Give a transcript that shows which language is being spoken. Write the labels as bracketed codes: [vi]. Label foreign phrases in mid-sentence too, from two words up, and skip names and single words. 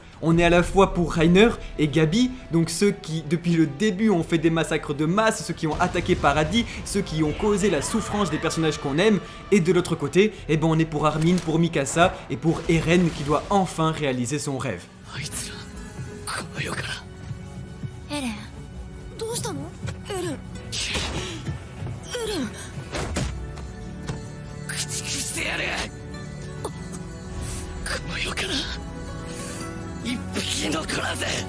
[fr] On est à la fois pour Reiner et Gabi, donc ceux qui depuis le début ont fait des massacres de masse, ceux qui ont attaqué Paradis, ceux qui ont causé la souffrance des personnages qu'on aime, et de l'autre côté, eh ben on est pour Armin, pour Mikasa et pour Eren qui doit enfin réaliser son rêve. [ja] Eren, どうしたの？エレン、駆逐してやる。この世から一匹残らず。